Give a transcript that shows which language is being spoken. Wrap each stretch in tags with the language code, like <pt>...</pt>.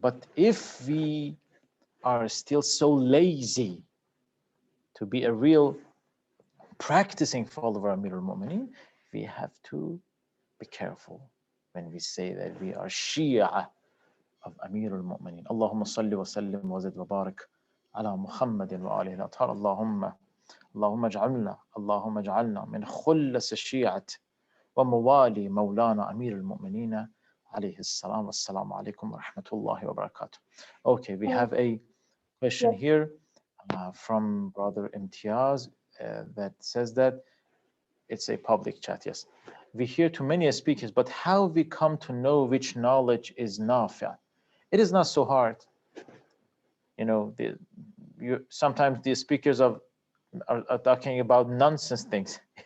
<en>But if we are still so lazy to be a real practicing follower of Amir al-Mu'mineen, we have to be careful when we say that we are Shia of Amir al-Mu'mineen.</en> <ar>Allahumma salli wa sallim wa zid wa barik ala Muhammadin wa alihi wa tahar. اللهم اجعلنا من خلص الشيعة وموالي مولانا أمير المؤمنين عليه السلام والسلام عليكم ورحمة الله وبركاته.</ar> <en>Okay, we have a question Yes. here from Brother Imtiaz that says that it's a public chat. Yes, we hear too many speakers, but how we come to know which knowledge is nafi'? It is not so hard. You know, sometimes the speakers are talking about nonsense things.</en>